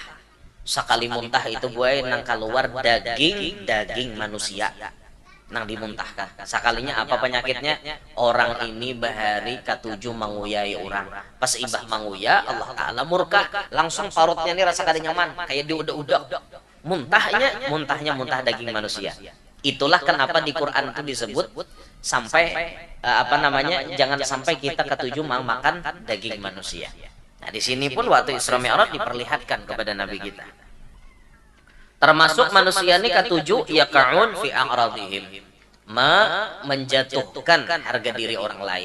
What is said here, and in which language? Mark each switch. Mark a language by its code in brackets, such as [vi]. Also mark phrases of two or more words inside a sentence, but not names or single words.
[bjn] Sekali muntah itu Bu nang keluar daging manusia nang dimuntahkan. Sekalinya apa penyakitnya? Orang ini bahari katuju menguyai orang. Pas ibah menguya, Allah Ta'ala murka. Langsung parutnya ini rasa kada nyaman. Kayak diudak-udak. Muntahnya muntah daging manusia. [id] Itulah kenapa di Quran itu disebut sampai jangan sampai kita katuju makan daging manusia. Nah di sini pun waktu Isra Mi'raj diperlihatkan kepada Nabi kita. Termasuk manusia ini katuju [ar] yaqa'un fi a'radihim, [id] menjatuhkan harga diri orang lain.